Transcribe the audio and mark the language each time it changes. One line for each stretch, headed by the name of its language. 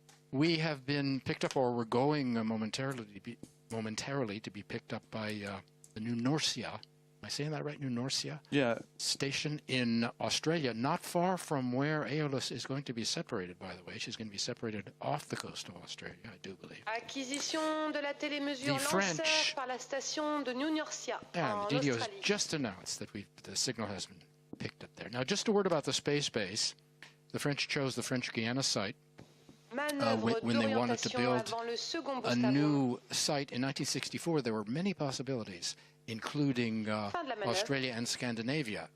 English: We have been picked up, or we're going momentarily to be picked up by the New Norcia. Am I saying that right? New Norcia? Yeah. Station in Australia, not far from where Aeolus is going to be separated, by the way. She's going to be separated off the coast of Australia, I do believe.
French: Acquisition de la télémesure lanceur par la station de New Norcia.
English: And the DDO has just announced that the signal has been picked up there. Now, just a word about the space base. The French chose the French Guiana site when they wanted to build a new site in 1964. There were many possibilities, including Australia and Scandinavia.